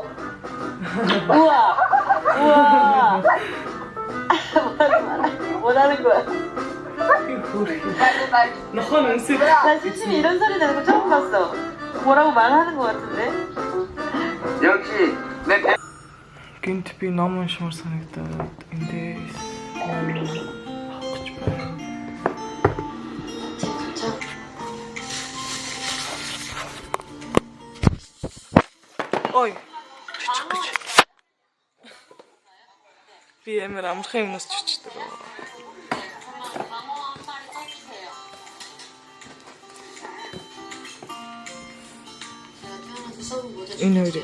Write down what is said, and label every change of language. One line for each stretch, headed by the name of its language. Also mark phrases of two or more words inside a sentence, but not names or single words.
Korean: 우와 우와 뭐라는 거야? 나 심심이 이런 소리 내는 거 처음 봤어. 뭐라고 말하는 거 같은데? 역시 내
Mongolian: гинт би ном уншмаар санагдаад эндээс авах гэж байна. Ой, чичих гэж. Би амар амархан юмнаас чичдэг. Энэ хоёрыг